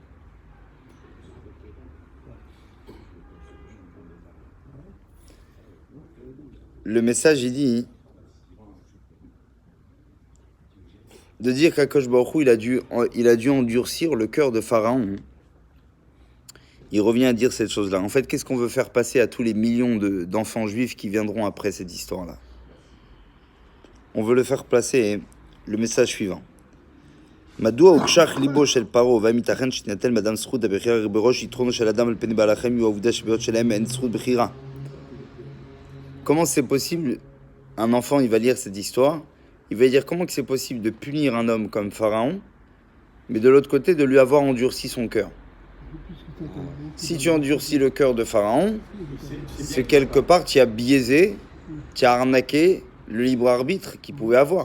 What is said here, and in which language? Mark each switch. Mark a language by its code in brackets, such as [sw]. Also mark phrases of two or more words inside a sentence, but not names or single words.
[fr] Le message, il dit de dire qu' [he] הקדוש ברוך הוא, [fr] il a dû endurcir le cœur de Pharaon. Il revient à dire cette chose-là. En fait, qu'est-ce qu'on veut faire passer à tous les millions d'enfants juifs qui viendront après cette histoire-là? On veut le faire passer le message suivant. [he] מדוע הוקשח ליבו של פרעה והאם ייתכן שתינתן באדם זכות הבחירה בראש יתרונו של אדם על פני בעל החיים הוא העובדה שבהיות שלהם אין זכות בחירה? [fr] Comment c'est possible? Un enfant, il va lire cette histoire, il va dire comment que c'est possible de punir un homme comme Pharaon, mais de l'autre côté de lui avoir endurci son cœur. Si tu endurcis le cœur de Pharaon, c'est quelque part tu as biaisé, tu as arnaqué le libre arbitre qu'il pouvait avoir.